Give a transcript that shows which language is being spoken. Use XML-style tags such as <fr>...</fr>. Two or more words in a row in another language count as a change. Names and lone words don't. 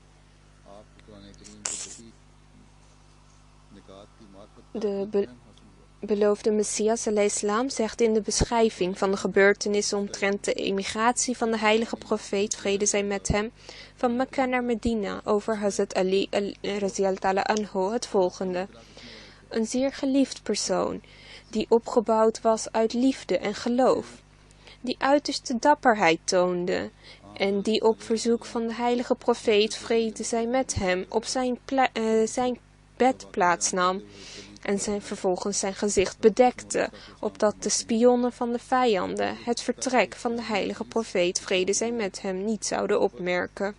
<nl>De beloofde Messias al-Islam zegt in de beschrijving van de gebeurtenissen omtrent de emigratie van de heilige profeet, vrede zij met hem, van Mekka naar Medina over Hazrat Ali</nl> <ar>رضي الله تعالى عنه</ar> <nl>het volgende. Een zeer geliefd persoon, die opgebouwd was uit liefde en geloof, die uiterste dapperheid toonde en die op verzoek van de heilige profeet, vrede zij met hem, op zijn bed plaatsnam en vervolgens zijn gezicht bedekte, opdat de spionnen van de vijanden het vertrek van de heilige profeet, vrede zij met hem, niet zouden opmerken.</nl>